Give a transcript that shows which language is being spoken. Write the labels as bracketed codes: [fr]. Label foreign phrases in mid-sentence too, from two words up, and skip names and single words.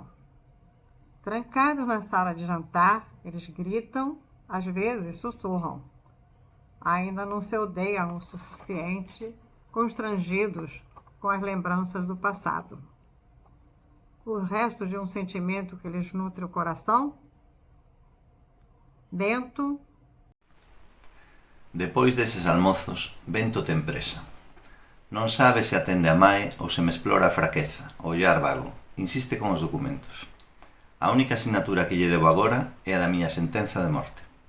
[pt] Trancados na sala de jantar, eles gritam, às vezes sussurram. Ainda não se odeiam o suficiente, constrangidos com as lembranças do passado. O resto de um sentimento que lhes nutre o coração? Bento. [gl] Depois deses almozos, Bento ten presa. Non sabe se atende a Mae ou se me explora a fraqueza, o ollar vago. Insiste con os documentos. A única asignatura que lle debo agora é a da miña sentenza de morte.